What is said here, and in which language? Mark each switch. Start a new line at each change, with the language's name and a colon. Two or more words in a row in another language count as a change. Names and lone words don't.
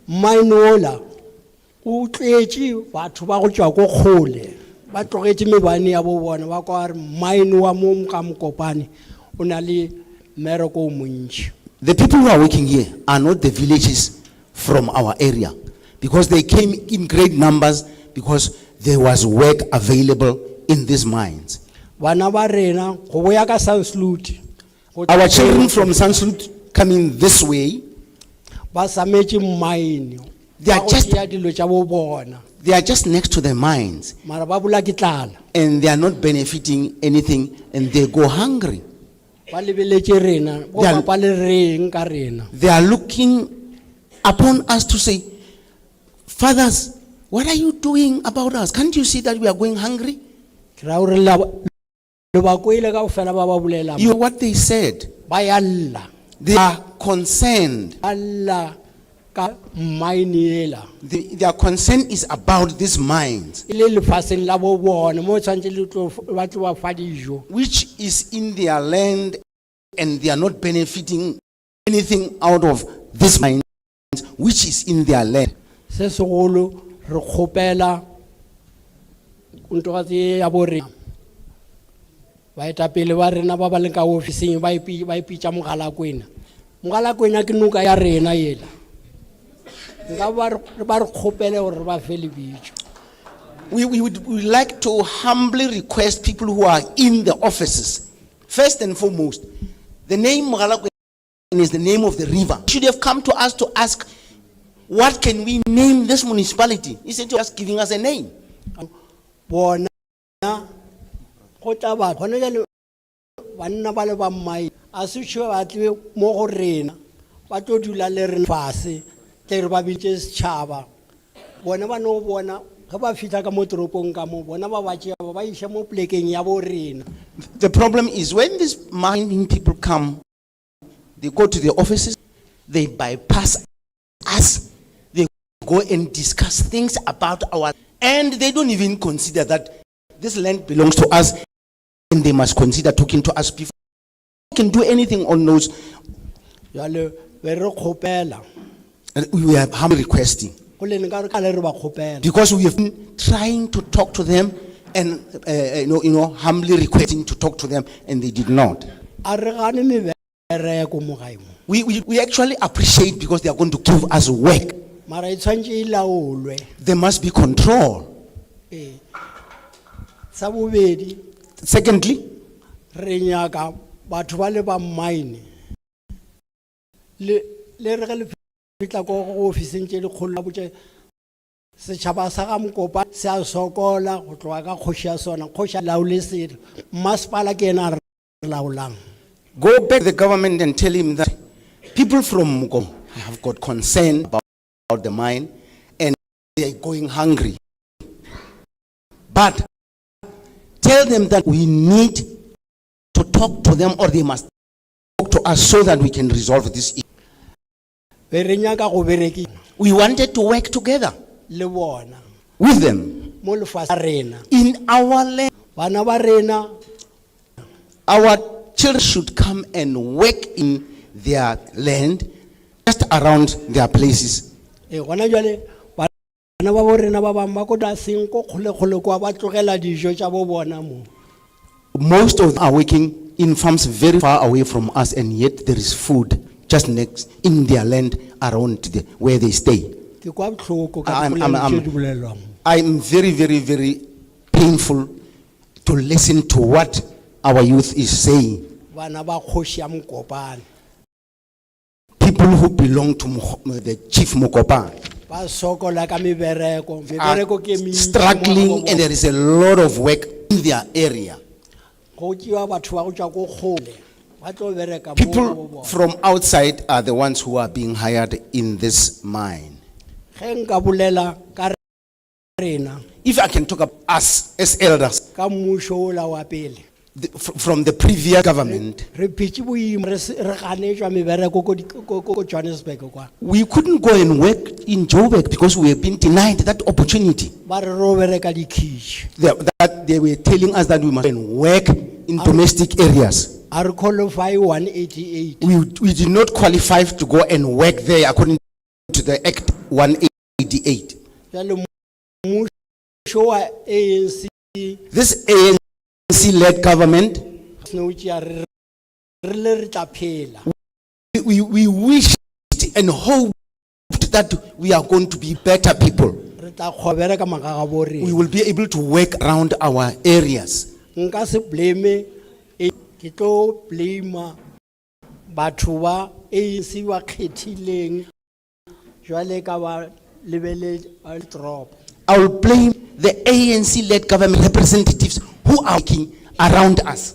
English: The people who are working here are not the villages from our area, because they came in great numbers because there was work available in these mines. Our children from Sansloot coming this way, They are
Northern Sotho: ba go
English: just-
Northern Sotho: tšea dilo tša bo bona
English: They are just next to the mines
Northern Sotho: mara ba bula ke tlala
English: and they are not benefiting anything and they go hungry.
Northern Sotho: ba lebeletše rena bo
English: They are-
Northern Sotho: papa le reng ka rena
English: They are looking upon us to say, fathers, what are you doing about us? Can't you see that we are going hungry?
Northern Sotho: ke ra gore le ba koile ka fela ba ba bolela
English: You know what they said?
Northern Sotho: ba ya lla
English: They are concerned.
Northern Sotho: ba lla ka mine ela
English: Their concern is about these mines,
Northern Sotho: e le lefaseng la bo bona mo tshwantse ba tlo ba fa dijo
English: which is in their land, and they are not benefiting anything out of this mines, which is in their land.
Northern Sotho: se segolo re kgopela ntogatse ya bo rena baetapele ba rena ba ba leng ka ofising ba ipitša mogalakwena mogalakwena ke noka ya rena yela nka ba re kgopele gore ba fe lebitso
English: We would like to humbly request people who are in the offices, first and foremost, the name Mogalakwena is the name of the river. Should have come to us to ask, what can we name this municipality? Instead of just giving us a name.
Northern Sotho: bona go tla ba gone jale banna ba le ba mmai a se tšho ba tle mo go rena ba tlo dula le rena fase tle re ba bitse setšhaba bona ba no bona ge ba fitlha ka mo toropong ka mo bona ba ba tšea ba iša mo plekeng ya bo rena
English: The problem is when these mining people come, they go to the offices, they bypass us, they go and discuss things about our, and they don't even consider that this land belongs to us, and they must consider talking to us before we can do anything on those.
Northern Sotho: jale be re kgopela
English: And we are humbly requesting,
Northern Sotho: go le nka re ka le re ba kgopela
English: because we have been trying to talk to them and humbly requesting to talk to them, and they did not.
Northern Sotho: a re gane mebereko mo gae mo
English: We actually appreciate because they are going to give us work.
Northern Sotho: mara e tshwantse e laolwe
English: There must be control.
Northern Sotho: ee sa bobedi
English: Secondly,
Northern Sotho: re nyaka batho ba le ba mine le re ge le fitla ko go ofising tše dikgolo la botše setšhaba sa ga Mokopa se a sokola go tloga ka kgoši ya sona kgoši a laole selo mmasepala ke ena a re laolang
English: go back to the government and tell him that people from Muko have got concern about the mine and they are going hungry. But tell them that we need to talk to them, or they must talk to us so that we can resolve this issue.
Northern Sotho: be re nyaka go bereki
English: We wanted to work together
Northern Sotho: le bona
English: with them
Northern Sotho: mo lefase la rena
English: in our land.
Northern Sotho: bana ba rena
English: Our children should come and work in their land, just around their places.
Northern Sotho: e gona jale bana ba bo rena ba bangwe ba ko taseng ko kgole-kgole kwa ba tlogela dijo tša bo bona mo
English: Most of them are working in farms very far away from us, and yet there is food just next in their land around where they stay.
Northern Sotho: ke kwa bohloko ka
English: I'm-
Northern Sotho: dipolelo
English: I'm-
Northern Sotho: tše di bolelwang
English: I'm very, very, very painful to listen to what our youth is saying.
Northern Sotho: bana ba kgoši ya Mokopane
English: People who belong to the Chief Mokopa
Northern Sotho: ba sokola ka mebereko
English: are
Northern Sotho: mebereko ke mentši mo
English: struggling,
Northern Sotho: go
English: and there is a lot of work in their area.
Northern Sotho: go tšewa batho ba go tšwa ko kgole ba tlo bereka mo go
English: People
Northern Sotho: bona
English: from outside are the ones who are being hired in this mine.
Northern Sotho: ge nka bolela ka rena
English: If I can talk about us as elders,
Northern Sotho: ka mmušo ola wa pele
English: from the previous government,
Northern Sotho: re phetse boima re ganetšwa mebereko ko Johannesburg kwa
English: we couldn't go and work in Joburg because we have been denied that opportunity.
Northern Sotho: ba re ro bereka dikhiši
English: That they were telling us that we must go and work in domestic areas.
Northern Sotho: a re qualify 188
English: We did not qualify to go and work there according to the Act 188.
Northern Sotho: jale mmušo wa ANC
English: This ANC-led government,
Northern Sotho: ne o tšea re le re tla phela
English: we wished and hoped that we are going to be better people.
Northern Sotho: re tla kgwa bereka magaga bo
English: We
Northern Sotho: rena
English: will be able to work around our areas.
Northern Sotho: nka se blame ke tlo blame batho ba ANC ba kgethileng jwale ka ba le be le drop.
English: I will blame the ANC-led government representatives who are working around us.